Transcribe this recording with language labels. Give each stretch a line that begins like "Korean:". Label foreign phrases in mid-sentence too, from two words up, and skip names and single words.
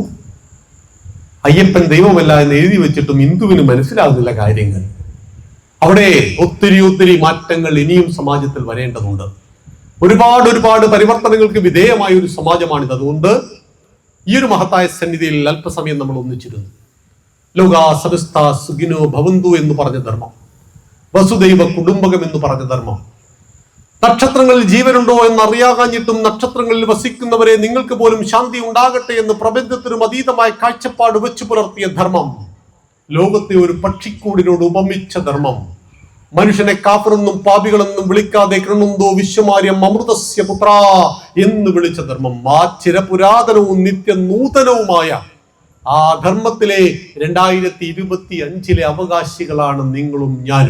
Malayalam: അയ്യപ്പൻ ദൈവമല്ല എന്ന് എഴുതി വെച്ചിട്ടും ഹിന്ദുവിന് മനസ്സിലാകുന്നില്ല കാര്യങ്ങൾ. അവിടെ ഒത്തിരി മാറ്റങ്ങൾ ഇനിയും സമാജത്തിൽ വരേണ്ടതുണ്ട്. ഒരുപാട് പരിവർത്തനങ്ങൾക്ക് വിധേയമായ ഒരു സമാജമാണിത്. അതുകൊണ്ട് ഈ ഒരു മഹത്തായ സന്നിധിയിൽ അല്പസമയം നമ്മൾ ഒന്നിച്ചിരുന്നു.
Sanskrit: ലോകാ സമസ്ത സുഖിനോ ഭവന്തു
Malayalam: എന്ന് പറഞ്ഞ ധർമ്മം,
Sanskrit: വസുദൈവ കുടുംബകം
Malayalam: എന്ന് പറഞ്ഞ ധർമ്മം, നക്ഷത്രങ്ങളിൽ ജീവനുണ്ടോ എന്നറിയാകാഞ്ഞിട്ടും നക്ഷത്രങ്ങളിൽ വസിക്കുന്നവരെ നിങ്ങൾക്ക് പോലും ശാന്തി ഉണ്ടാകട്ടെ എന്ന് പ്രപഞ്ചത്തിനും അതീതമായ കാഴ്ചപ്പാട് വെച്ചു പുലർത്തിയ ധർമ്മം, ലോകത്തെ ഒരു പക്ഷിക്കൂടിനോട് ഉപമിച്ച ധർമ്മം, മനുഷ്യനെ കാഫറെന്നും പാപികളെന്നും വിളിക്കാതെ
Sanskrit: കൃണുന്തോ വിശ്വമാര്യം അമൃതസ്യ പുത്ര
Malayalam: എന്ന് വിളിച്ച ധർമ്മം, ആ ചിരപുരാതനവും നിത്യനൂതനവുമായ ആ ധർമ്മത്തിലെ 2025 അവകാശികളാണ് നിങ്ങളും ഞാനും.